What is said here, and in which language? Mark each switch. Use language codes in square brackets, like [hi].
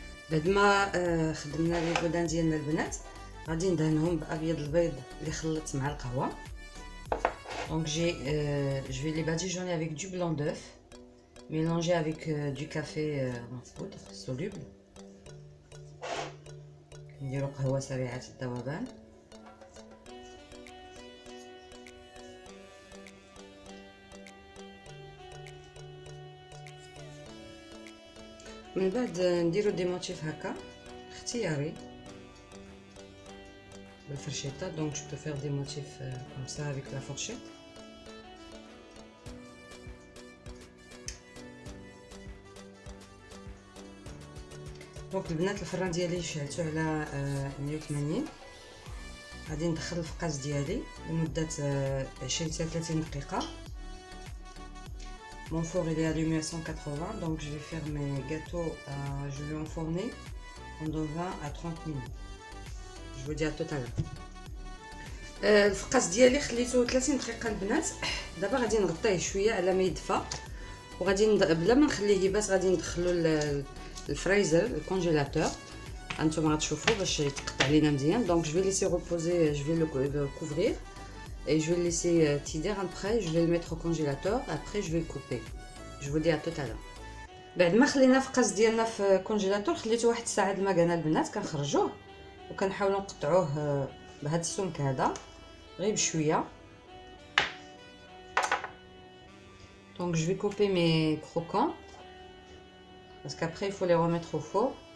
[ar] بعد ما خدمنا لي بودان ديالنا البنات، غادي ندهنهم بابيض البيض اللي خلطت مع القهوه. [fr] دونك je vais les badigeonner avec du blanc d'œuf mélangé avec du café en poudre soluble. [ar] نديرو قهوه سريعه الذوبان. من بعد نديرو دي موتيف هكا اختياري بالفرشيطه. [fr] دونك جو بو فير دي موتيف كوم سا افيك لا فورشيت. [ar] دونك البنات الفران ديالي شعلتو على 180. غادي ندخل الفقاس ديالي لمده 20 حتى 30 دقيقه. [fr] Mon four il est allumé à 180, donc je vais faire mes gâteaux, je vais enfourner pendant 20 à 30 minutes. Je vous dis à tout à l'heure. [ar] الفقاس ديالي خليته 30 دقيقه البنات. دابا غادي نغطيه شويه على ما يدفى، وغادي بلا ما نخليه يبات غادي ندخلو الفريزر الكونجيلاتور. هانتوما غتشوفوا باش يتقطع لينا مزيان. [fr] دونك جو في ليسي ريبوزي، جو في لو couvrir et je vais le laisser tiédir. Après je vais le mettre au congélateur, après je vais le couper. Je vous dis à tout à l'heure. [ar] بعد ما خلينا الفقاس ديالنا في الكونجيلاتور خليته واحد الساعه المكانه البنات، كنخرجوه وكنحاولوا نقطعوه بهذا السمك هذا غير بشويه. [fr] Donc je vais couper mes croquants parce qu'après il faut les remettre au four.